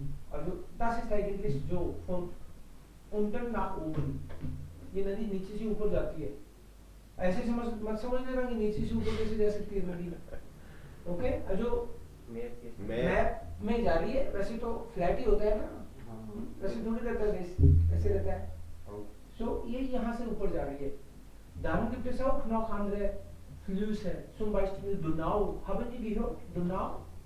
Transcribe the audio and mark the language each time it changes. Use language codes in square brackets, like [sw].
[de] Also das ist eigentlich so von unten nach oben. [hi] ये नदी नीचे से ऊपर जाती है. ऐसे मत समझ लेना कि नीचे से ऊपर कैसे जा सकती है नदी. ओके, जो मैप में जा रही है वैसे तो फ्लैट ही होता है ना. वैसे थोड़ी रहता है देश, ऐसे रहता है. So ये यहाँ से ऊपर जा रही है. [de] Dann gibt es auch noch andere Flüsse, zum Beispiel Donau. Haben Sie gehört? Donau?